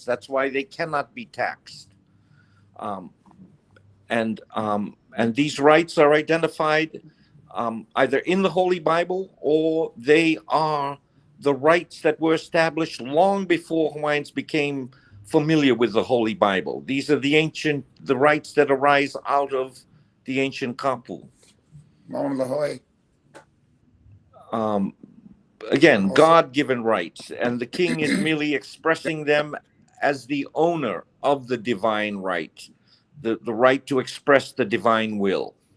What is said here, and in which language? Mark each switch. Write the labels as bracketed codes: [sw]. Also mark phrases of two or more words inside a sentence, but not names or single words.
[en] That's why they cannot be taxed. Um, and these rights are identified either in the Holy Bible or they are the rights that were established long before Hawaiians became familiar with the Holy Bible. These are the rights that arise out of the ancient kapu. [haw] Mauna Lahoi. [en] Um, again, Also, God-given rights, and the king is merely expressing them as the owner of the divine right, the right to express the divine will.